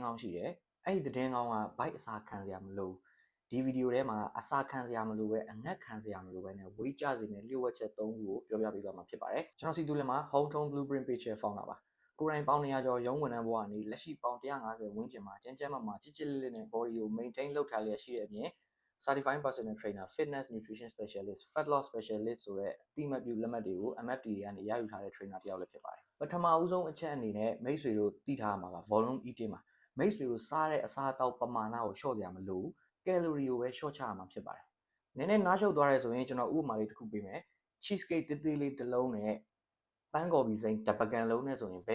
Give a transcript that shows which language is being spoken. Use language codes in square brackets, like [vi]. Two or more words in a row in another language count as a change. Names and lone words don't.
[my] ကောင်းရှိတယ်အဲ့ဒီသတင်းကောင်းက bike အစားခံစရာမလိုဒီဗီဒီယိုထဲမှာအစားခံစရာမလိုပဲအငတ်ခံစရာမလိုပဲနဲ့ဝိတ်ကြစေမယ့်လျှို့ဝှက်ချက်၃ခုကိုပြောပြပေးသွားမှာဖြစ်ပါတယ်ကျွန်တော်စီတူလင်မှာ Home Tone Blueprint Page ရဲ့ founder ပါကိုယ်တိုင်ပေါင်း100ကျော်ရုံးဝန်ထမ်းဘဝကနေလက်ရှိပေါင်း150ဝန်းကျင်မှာကျန်းကျန်းမာမာချစ်ချစ်လေးလေးနဲ့ body ကို maintain လုပ်ထားလျက်ရှိတဲ့အပြင် [en] certified personal trainer fitness nutrition specialist fat loss specialist [my] ဆိုတဲ့အတိအမှတ်ပြုလက်မှတ်တွေကို MFDA ကနေရယူထားတဲ့ trainer တယောက်လည်းဖြစ်ပါတယ်ပထမဦးဆုံးအချက်အနေနဲ့မိတ်ဆွေတို့သိထားမှာက [en] volume eating [my] မှာမိတ်ဆွေတို့စားတဲ့အစားအသောက်ပမာဏကိုလျှော့စရာမလိုဘူး calorie ကိုပဲလျှော့ ချရမှာဖြစ်ပါတယ်နည်းနည်းနားရှုပ်သွားရဲဆိုရင်ကျွန်တော်ဥပမာလေးတစ်ခုပေးမယ် [en] cheese cake [my] တေးသေးလေးတစ်လုံးနဲ့ပန်းကော်ပီစိမ်းတစ်ပကံလုံးနဲ့ဆိုရင်ဘ